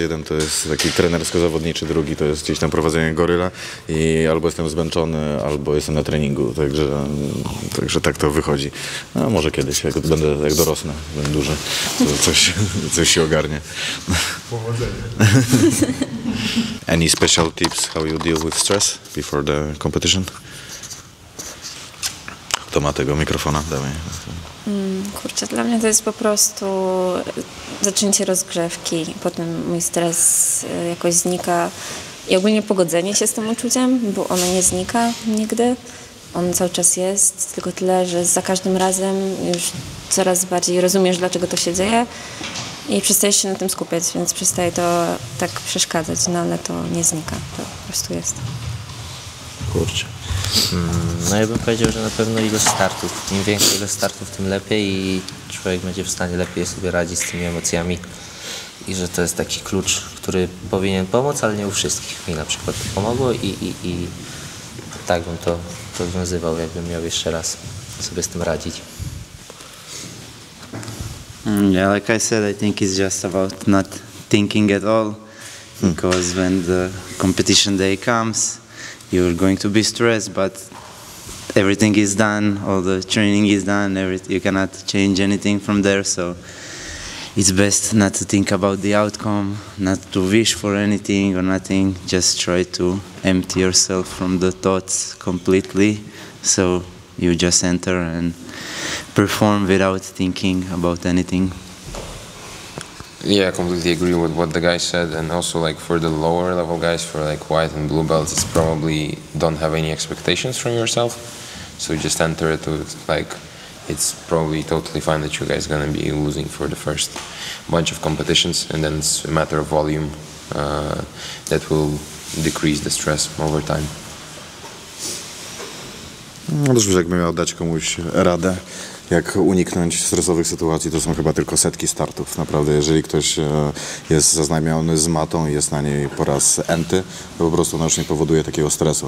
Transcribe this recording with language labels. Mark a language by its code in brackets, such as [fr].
[pl] Jeden to jest taki trenersko-zawodniczy, drugi to jest gdzieś tam prowadzenie goryla i albo jestem zmęczony, albo jestem na treningu, także tak to wychodzi. No, może kiedyś, jak dorosnę, będę duży, to coś się ogarnie. Powodzenia. [en] Any special tips how you deal with stress before the competition? [pl] Kto ma tego mikrofona? Dawaj. Kurczę, dla mnie to jest po prostu zaczęcie rozgrzewki, potem mój stres jakoś znika i ogólnie pogodzenie się z tym uczuciem, bo ono nie znika nigdy, on cały czas jest, tylko tyle, że za każdym razem już coraz bardziej rozumiesz, dlaczego to się dzieje i przestajesz się na tym skupiać, więc przestaje to tak przeszkadzać, no ale to nie znika, to po prostu jest. Kurczę. No ja bym powiedział, że na pewno ilość startów. Im większa ilość startów, tym lepiej i człowiek będzie w stanie lepiej sobie radzić z tymi emocjami. I że to jest taki klucz, który powinien pomóc, ale nie u wszystkich. Mi na przykład to pomogło i tak bym to rozwiązywał, jakbym miał jeszcze raz sobie z tym radzić. [en] Yeah, like I said, I think it's just about not thinking at all, because when the competition day comes, you're going to be stressed, but everything is done, all the training is done, you cannot change anything from there, so it's best not to think about the outcome, not to wish for anything or nothing, just try to empty yourself from the thoughts completely, so you just enter and perform without thinking about anything. Yeah, I completely agree with what the guy said, and also like for the lower level guys, for like white and blue belts, it's probably don't have any expectations from yourself, so you just enter it with like it's probably totally fine that you guys gonna be losing for the first bunch of competitions, and then it's a matter of volume that will decrease the stress over time. [pl] No też jakbym miał dać komuś radę, jak uniknąć stresowych sytuacji, to są chyba tylko setki startów. Naprawdę, jeżeli ktoś jest zaznajomiony z matą i jest na niej po raz enty, to po prostu ona już nie powoduje takiego stresu.